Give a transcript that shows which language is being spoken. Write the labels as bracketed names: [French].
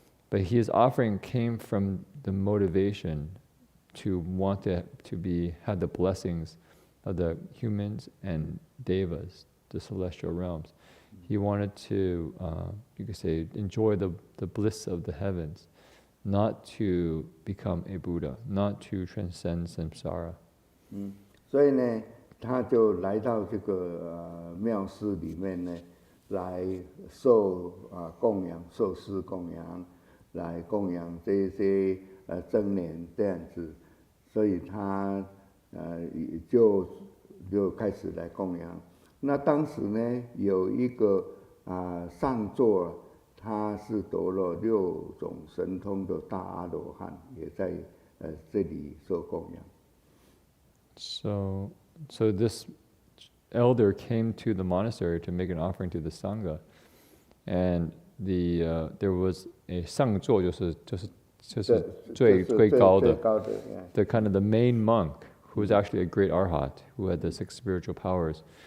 [English] But his offering came from the motivation to want to have the blessings of the humans and devas, the celestial realms. He wanted to, you could say, enjoy the bliss of the heavens, not to become a Buddha, not to transcend samsara. [Chinese] 所以呢，他就来到这个庙寺里面呢，来受供养，受施供养。来供养这些僧年这样子，所以他就开始来供养。那当时呢，有一个上座，他是得了6种神通的大阿罗汉，也在这里受供养。 [English] So this elder came to the monastery to make an offering to the sangha, and there was a [Chinese] 上座就是最高的 [English] the kind of the main monk who was actually a great arhat who had the 6 spiritual powers.